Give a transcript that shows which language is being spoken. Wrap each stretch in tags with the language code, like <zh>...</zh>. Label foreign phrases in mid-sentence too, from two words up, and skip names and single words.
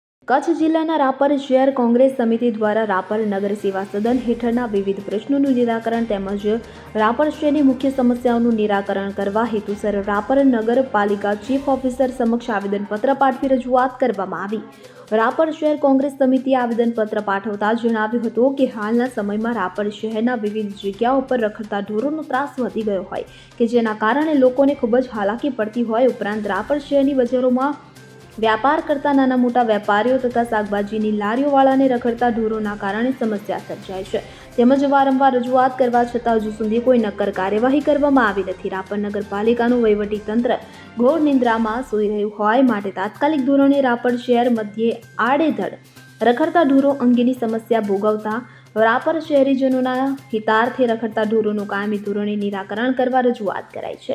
<gu>કચ્છ જિલ્લાના રાપર શહેર કોંગ્રેસ સમિતિ દ્વારા રાપર નગર સેવા સદન હેઠળના વિવિધ પ્રશ્નોનું નિરાકરણ તેમજ રાપર શહેરની મુખ્ય સમસ્યાઓનું નિરાકરણ કરવા હેતુસર રાપર નગરપાલિકા ચીફ ઓફિસર સમક્ષ આવેદનપત્ર પાઠવી રજૂઆત કરવામાં આવી। રાપર શહેર કોંગ્રેસ સમિતિએ આવેદનપત્ર પાઠવતા જણાવ્યું હતું કે હાલના સમયમાં રાપર શહેરના વિવિધ જગ્યાઓ પર રખડતા ઢોરોનો ત્રાસ વધી ગયો હોય કે જેના કારણે લોકોને ખૂબ જ હાલાકી પડતી હોય। ઉપરાંત રાપર શહેરની બજારોમાં વ્યાપાર કરતા નાના મોટા વેપારીઓ તથા શાકભાજીની લારીઓવાળાને રખડતા ઢોરોના કારણે સમસ્યા સર્જાય છે। તેમજ વારંવાર રજૂઆત કરવા છતાં હજુ સુધી કોઈ નક્કર કાર્યવાહી કરવામાં આવી નથી। રાપર નગરપાલિકાનું વહીવટી તંત્ર ઘોર નિંદ્રામાં સૂઈ રહ્યું હોય માટે તાત્કાલિક ધોરણે રાપર શહેર મધ્યે આડેધડ રખડતા ઢોરો અંગેની સમસ્યા ભોગવતા રાપર શહેરીજનોના હિતાર્થે રખડતા ઢોરોનું કાયમી ધોરણે નિરાકરણ કરવા રજૂઆત કરાઈ છે।</gu>